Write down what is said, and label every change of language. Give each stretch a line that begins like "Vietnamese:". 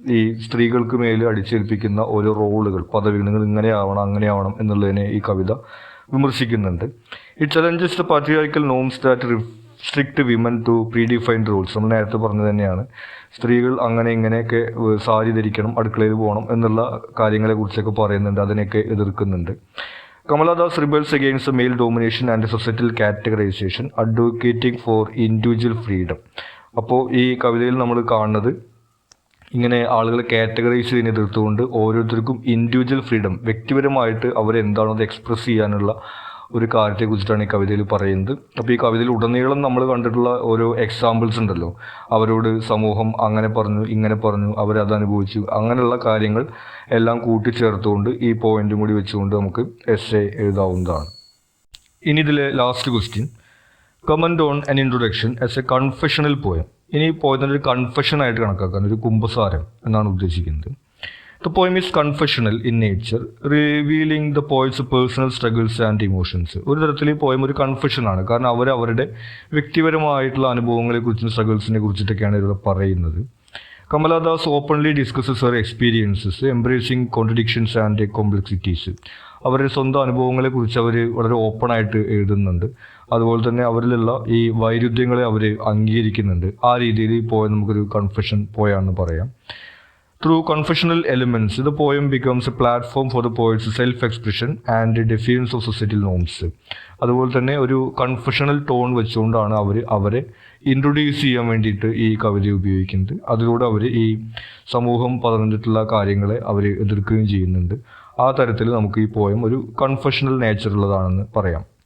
Malayalam: ഈ സ്ത്രീകൾക്ക് മേൽ അടിച്ചേൽപ്പിക്കുന്ന ഓരോ റോളുകൾ, പദവികൾ, ഇങ്ങനെ ആവണം അങ്ങനെ ആവണം എന്നുള്ളതിനെ ഈ കവിത വിമർശിക്കുന്നുണ്ട്.
English: It challenges the patriarchal norms that restrict women to predefined rules.
Malayalam: നമ്മൾ നേരത്തെ പറഞ്ഞത് തന്നെയാണ്, സ്ത്രീകൾ അങ്ങനെ ഇങ്ങനെയൊക്കെ സാരി ധരിക്കണം, അടുക്കളയിൽ പോകണം എന്നുള്ള കാര്യങ്ങളെക്കുറിച്ചൊക്കെ പറയുന്നുണ്ട്, അതിനെയൊക്കെ എതിർക്കുന്നുണ്ട്.
English: Kamala Das rebels against the male domination and societal categorization, advocating for individual freedom.
Malayalam: അപ്പോൾ ഈ കവിതയിൽ നമ്മൾ കാണുന്നത് ഇങ്ങനെ ആളുകളെ കാറ്റഗറൈസ് ചെയ്യുന്ന എതിർത്തുകൊണ്ട് ഓരോരുത്തർക്കും ഇൻഡിവിജ്വൽ ഫ്രീഡം, വ്യക്തിപരമായിട്ട് അവരെന്താണോ അത് എക്സ്പ്രസ് ചെയ്യാനുള്ള ഒരു കാര്യത്തെക്കുറിച്ചിട്ടാണ് ഈ കവിതയിൽ പറയുന്നത്. അപ്പോൾ ഈ കവിതയിൽ ഉടനീളം നമ്മൾ കണ്ടിട്ടുള്ള ഓരോ എക്സാമ്പിൾസ് ഉണ്ടല്ലോ, അവരോട് സമൂഹം അങ്ങനെ പറഞ്ഞു ഇങ്ങനെ പറഞ്ഞു, അവരത് അനുഭവിച്ചു, അങ്ങനെയുള്ള കാര്യങ്ങൾ എല്ലാം കൂട്ടിച്ചേർത്തുകൊണ്ട് ഈ പോയിന്റും കൂടി വെച്ചുകൊണ്ട് നമുക്ക് എസ്സേ എഴുതാവുന്നതാണ്. ഇനി ഇതിലെ last question,
English: Comment on an introduction as a confessional poem.
Malayalam: ഇനി പോയതിൻ്റെ ഒരു കൺഫെഷൻ ആയിട്ട് കണക്കാക്കാൻ, ഒരു കുമ്പസാരം എന്നാണ് ഉദ്ദേശിക്കുന്നത്.
English: The poem is confessional in nature, revealing the poet's personal struggles and emotions.
Malayalam: ഒരു തരത്തിൽ ഈ പോയം ഒരു കൺഫെഷനാണ്. കാരണം അവരുടെ വ്യക്തിപരമായിട്ടുള്ള അനുഭവങ്ങളെക്കുറിച്ചും സ്ട്രഗിൾസിനെ കുറിച്ചിട്ടൊക്കെയാണ് ഇവിടെ പറയുന്നത്.
English: Kamala thus openly discusses her experiences, embracing contradictions and complexities.
Malayalam: അവരുടെ സ്വന്തം അനുഭവങ്ങളെക്കുറിച്ച് അവർ വളരെ ഓപ്പണായിട്ട് എഴുതുന്നുണ്ട്. അതുപോലെ തന്നെ അവരിലുള്ള ഈ വൈരുദ്ധ്യങ്ങളെ അവർ അംഗീകരിക്കുന്നുണ്ട്. ആ രീതിയിൽ ഈ പോയം നമുക്കൊരു കൺഫെഷൻ പോയാണെന്ന് പറയാം.
English: Through confessional elements, the poem becomes a platform for the poet's self-expression and defiance of societal norms.
Malayalam: അതുപോലെ തന്നെ ഒരു കൺഫെഷണൽ ടോൺ വെച്ചുകൊണ്ടാണ് അവരെ ഇൻട്രൊഡ്യൂസ് ചെയ്യാൻ വേണ്ടിയിട്ട് ഈ കവിത ഉപയോഗിക്കുന്നത്. അതിലൂടെ അവർ ഈ സമൂഹം പറഞ്ഞിട്ടുള്ള കാര്യങ്ങളെ അവർ എതിർക്കുകയും ചെയ്യുന്നുണ്ട്. ആ തരത്തിൽ നമുക്ക് ഈ പോയം ഒരു കൺഫെഷണൽ നേച്ചറുള്ളതാണെന്ന് പറയാം.